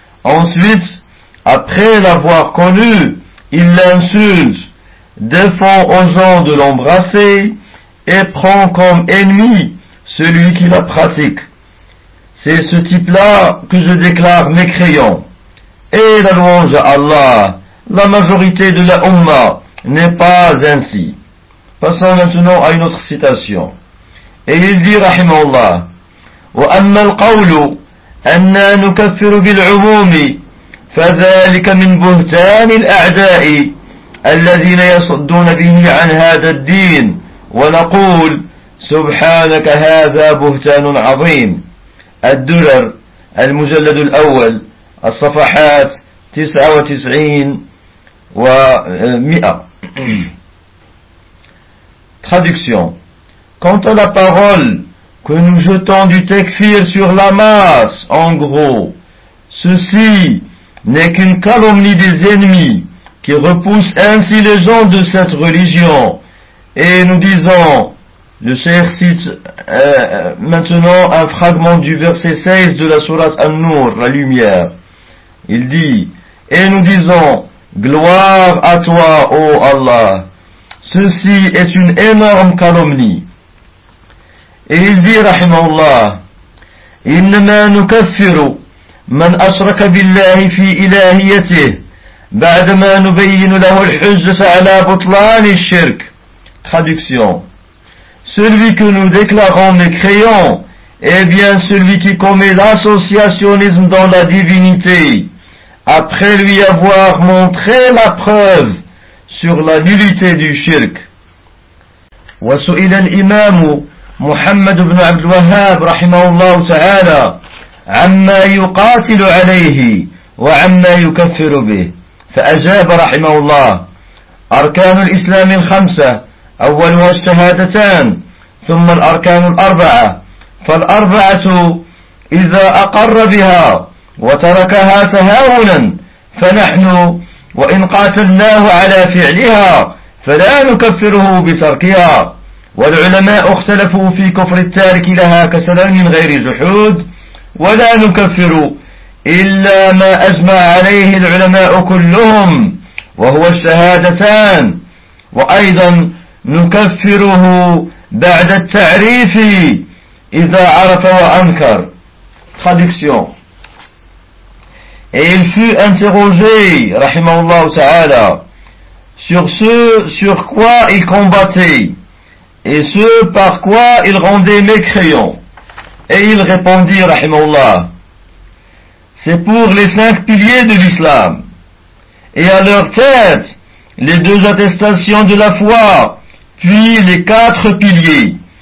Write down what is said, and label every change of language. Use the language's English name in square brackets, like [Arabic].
[French] Ensuite, après l'avoir connu, il l'insulte, défend aux gens de l'embrasser et prend comme ennemi celui qui la pratique. C'est ce type-là que je déclare mécréant. Et la louange à Allah, la majorité de la Umma n'est pas ainsi. Passons maintenant à une autre citation. Et il dit, [Arabic] rahimallah, « وَأَمَّا الْقَوْلُ أَنَّا نُكَفِّرُ بِالْعُمُومِ فذلك من بهتان الأعداء الذين يصدون به عن هذا الدين ونقول سبحانك هذا بهتان عظيم. الدرر المجلد الأول الصفحات 99 و 100. [French] Traduction. Quant à la parole que nous jetons du tekfir sur la masse, en gros, ceci n'est qu'une calomnie des ennemis qui repoussent ainsi les gens de cette religion. Et nous disons, le cheikh cite maintenant un fragment du verset 16 de la sourate An-Nur, la lumière. Il dit, et nous disons, gloire à toi, ô Allah. Ceci est une énorme calomnie. Et il dit, [Arabic] rahimallah, innama nukaffiru من أشرك بالله في إلهيته بعدما نبين له الحجة على بطلان الشرك. [French] Traduction. Celui que nous déclarons mécréant est bien celui qui commet l'associationnisme dans la divinité après lui avoir montré la preuve sur la nullité du shirk. [Arabic] وسئل الإمام محمد بن عبد الوهاب رحمه الله تعالى عما يقاتل عليه وعما يكفر به فأجاب رحمه الله: أركان الإسلام الخمسة، أولها الشهادتان، ثم الأركان الأربعة، فالأربعة إذا أقر بها وتركها تهاونا فنحن وإن قاتلناه على فعلها فلا نكفره بتركها. والعلماء اختلفوا في كفر التارك لها كسلام غير زحود، ولا نكفر إلا ما أجمع عليه العلماء كلهم وهو الشهادتان، وأيضا نكفره بعد التعريف إذا عرف وأنكر. [French] Traduction. Et il fut interrogé, rahimahullah ta'ala, sur ce sur quoi il combattait et ce par quoi il rendait mécréant. Et il répondit, rahimahullah, c'est pour les cinq piliers de l'islam et à leur tête les deux attestations de la foi, puis les quatre piliers.